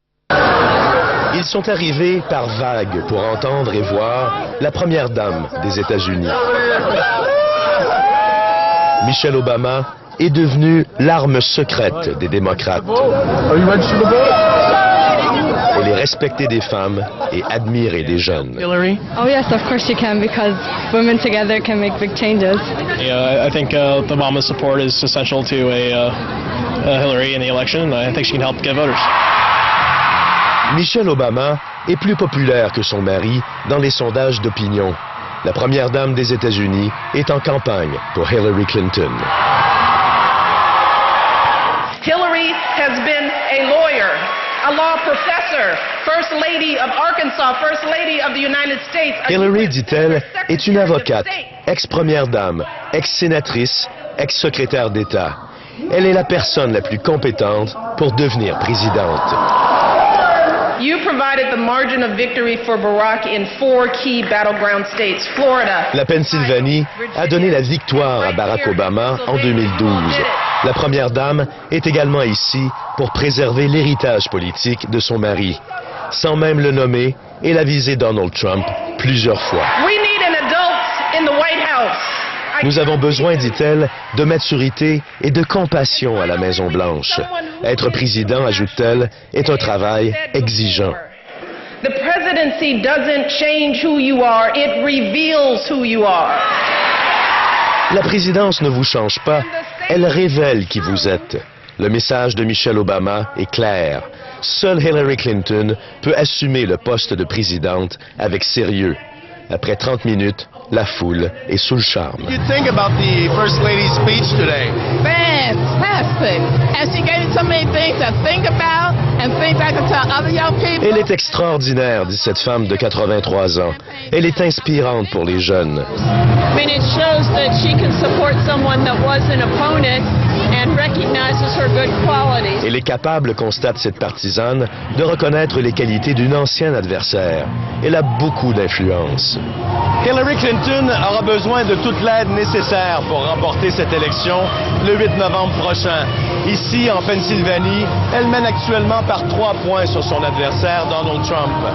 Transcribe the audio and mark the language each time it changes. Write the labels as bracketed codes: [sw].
[fr] Ils sont arrivés par vagues pour entendre et voir la première dame des États-Unis. Michelle Obama est devenue l'arme secrète des démocrates. Elle est respectée des femmes et admirée des jeunes. Hillary? [en] Oh yes, of course you can, because women together can make big changes. I think Obama's support is essential to Hillary in the election. I think she can help get voters. [fr] Michelle Obama est plus populaire que son mari dans les sondages d'opinion. La première dame des États-Unis est en campagne pour Hillary Clinton. [en] Hillary has been a lawyer, a law professor, First Lady of Arkansas, First Lady of the United States. [fr] Hillary, dit-elle, est une avocate, ex-première dame, ex-sénatrice, ex-secrétaire d'État. Elle est la personne la plus compétente pour devenir présidente. [en] You provided the margin of victory for Barack in 4 key battleground states, Florida. [fr] La Pennsylvanie a donné la victoire à Barack Obama en 2012. La première dame est également ici pour préserver l'héritage politique de son mari. Sans même le nommer, elle a visé Donald Trump plusieurs fois. [en] We need an adult in the White House. [fr] Nous avons besoin, dit-elle, de maturité et de compassion à la Maison-Blanche. Être président, ajoute-t-elle, est un travail exigeant. [en] The presidency doesn't change who you are, it reveals who you are. [fr] La présidence ne vous change pas, elle révèle qui vous êtes. Le message de Michelle Obama est clair. Seule Hillary Clinton peut assumer le poste de présidente avec sérieux. Après 30 minutes, la foule est sous le charme. [en] What do you think about the First Lady's speech today? Fantastic. And she gave me so many things to think about and things I can tell other young people. [fr] Elle est extraordinaire, dit cette femme de 83 ans. Elle est inspirante pour les jeunes. [en] I mean, it shows that she can support someone that was an opponent and recognizes her good qualities. [fr] Elle est capable, constate cette partisane, de reconnaître les qualités d'une ancienne adversaire. Elle a beaucoup d'influence. Hillary Clinton aura besoin de toute l'aide nécessaire pour remporter cette élection le 8 novembre prochain. Ici, en Pennsylvanie, elle mène actuellement par 3 points sur son adversaire Donald Trump.